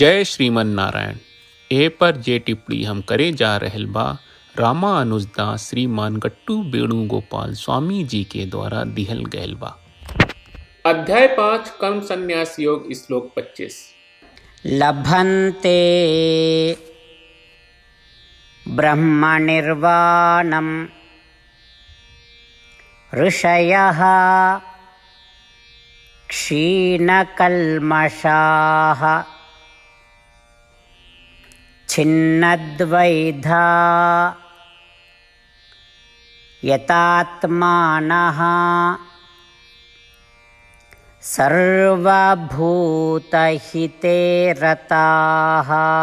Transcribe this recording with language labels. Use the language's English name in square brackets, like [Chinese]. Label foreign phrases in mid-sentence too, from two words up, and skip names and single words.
[Sanskrit] जय श्रीमन नारायण। [Bhojpuri] ए पर जे टिप्पणी हम करे जा रहल बा रामानुजदास श्रीमान गट्टू वेणुगोपाल स्वामी जी के द्वारा दिहल गयल बा। अध्याय 5 कर्म संन्यास योग श्लोक 25। [Sanskrit] लभन्ते ब्रह्मनिर्वाणम् ऋषयः क्षीणकल्मषाः छिन्नद्वैधा यतात्मानः सर्वभूतहिते रताः।